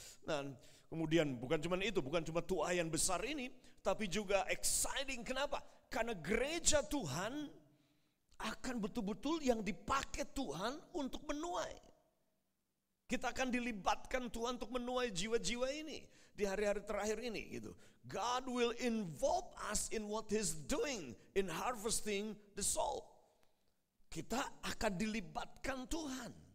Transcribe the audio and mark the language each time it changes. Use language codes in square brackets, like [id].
[id] Nah, kemudian bukan cuma itu, bukan cuma tuayan besar ini, tapi juga exciting. Kenapa? Karena gereja Tuhan akan betul-betul yang dipakai Tuhan untuk menuai. Kita akan dilibatkan Tuhan untuk menuai jiwa-jiwa ini di hari-hari terakhir ini, gitu. [en] God will involve us in what He's doing in harvesting the soul. [id] Kita akan dilibatkan Tuhan.